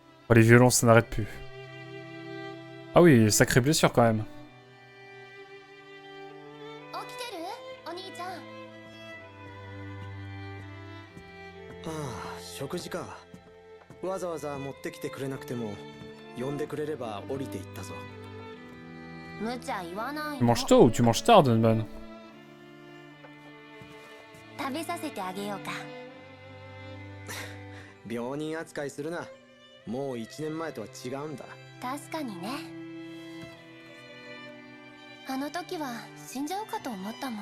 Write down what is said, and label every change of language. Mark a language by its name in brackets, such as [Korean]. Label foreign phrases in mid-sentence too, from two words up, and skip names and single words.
[French] Oh, les violences, ça n'arrête plus. Ah oui, sacrée blessure quand même. [Japanese] 起きてる？お兄ちゃん。ああ、食事か。わざわざ持ってきてくれなくても呼んでくれれば降りていったぞ。無茶言わない [French] Tu [Japanese] の。 [French] manges tôt ou tu manges tard, Dunban? [Japanese] 食べさせてあげようか。病人扱いするな。もう1年前とは違うんだ。確かにね。あの時は死んじゃうかと思ったもん。